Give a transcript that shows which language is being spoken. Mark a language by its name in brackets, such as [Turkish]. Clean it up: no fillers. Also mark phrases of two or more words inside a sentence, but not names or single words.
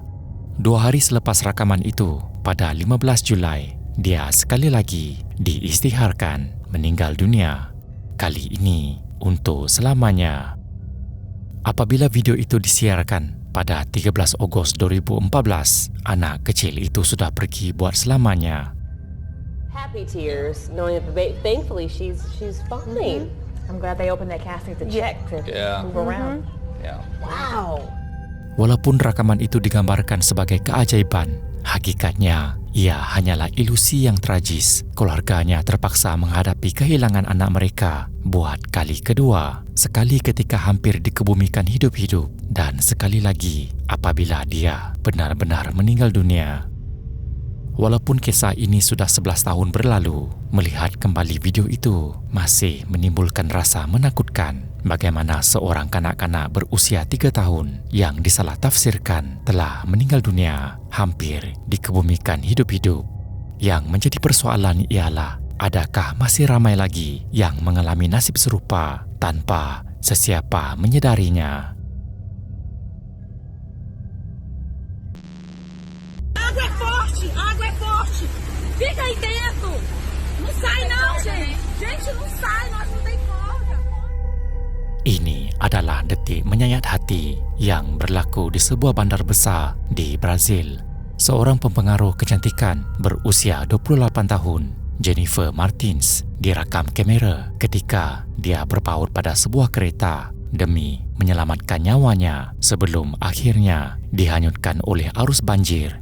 [Malay] 2 hari selepas rakaman itu, pada 15 Julai, dia sekali lagi diisytiharkan meninggal dunia. Kali ini untuk selamanya. Apabila video itu disiarkan pada 13 Ogos 2014, anak kecil itu sudah pergi buat selamanya. [English] Happy tears, knowing that thankfully she's fine. I'm glad they opened that casket to check to move around. Yeah. Wow. [Malay] Walaupun rakaman itu digambarkan sebagai keajaiban, hakikatnya ia hanyalah ilusi yang tragis. Keluarganya terpaksa menghadapi kehilangan anak mereka buat kali kedua. Sekali ketika hampir dikebumikan hidup-hidup dan sekali lagi apabila dia benar-benar meninggal dunia. Walaupun kisah ini sudah 11 tahun berlalu, melihat kembali video itu masih menimbulkan rasa menakutkan bagaimana seorang kanak-kanak berusia 3 tahun yang disalah tafsirkan telah meninggal dunia hampir dikebumikan hidup-hidup. Yang menjadi persoalan ialah adakah masih ramai lagi yang mengalami nasib serupa tanpa sesiapa menyedarinya. [Portuguese] Água é forte. Fica aí dentro. Não sai não, gente. Gente, não sai. Nós não tem corda. [Malay] Ini adalah detik menyayat hati yang berlaku di sebuah bandar besar di Brazil. Seorang pempengaruh kecantikan berusia 28 tahun, Jennifer Martins, direkam kamera ketika dia berpaut pada sebuah kereta demi menyelamatkan nyawanya sebelum akhirnya dihanyutkan oleh arus banjir.